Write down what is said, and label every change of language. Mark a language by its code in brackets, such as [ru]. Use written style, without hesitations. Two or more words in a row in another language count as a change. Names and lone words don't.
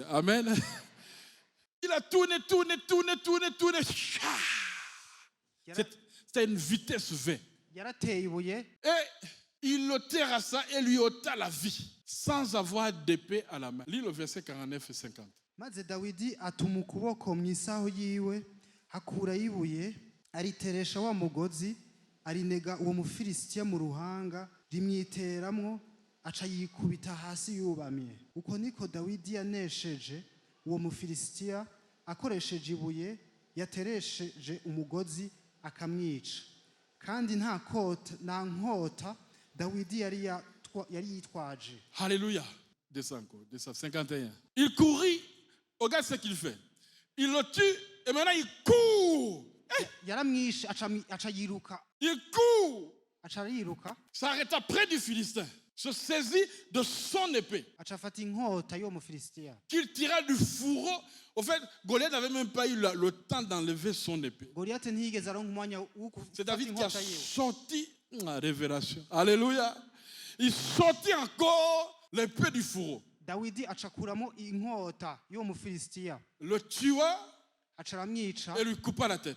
[fr] Amen. Il a tourné. C'était une vitesse V. Et il le terrassa et lui ôta la vie, sans avoir d'épée à la main. Lis le verset 49 et 50. [rn] maze Dawidi atuma ukuboko mu isaho yiwe hakura ibuye ariteresha wa mugozi arinega uwo mufilisitiya mu ruhanga rimwiteramwo aca yikubita hasi yubamye. Uko niko Dawidi yanesheje uwo mufilisitiya akoresheje ibuye yateresheje umugozi akamwica. Kandi nta nkota Dawidi yari yitwaje. [fr] Alléluia. Descends, 51. Il courut. Regarde ce qu'il fait. Il le tue et maintenant il court. [rn] Yaramwishe aca yiruka. [fr] Il court. [rn] Aca yiruka. [fr] S'arrêta près du Philistin. Se saisit de son épée. [rn] Aca afata inkota yo mufilisitiya. [fr] Qu'il tira du fourreau. Au fait, Goliath n'avait même pas eu le temps d'enlever son épée. C'est David qui a sorti la révélation. Alléluia. Il sortit encore l'épée du fourreau. Le tua et lui coupa la tête.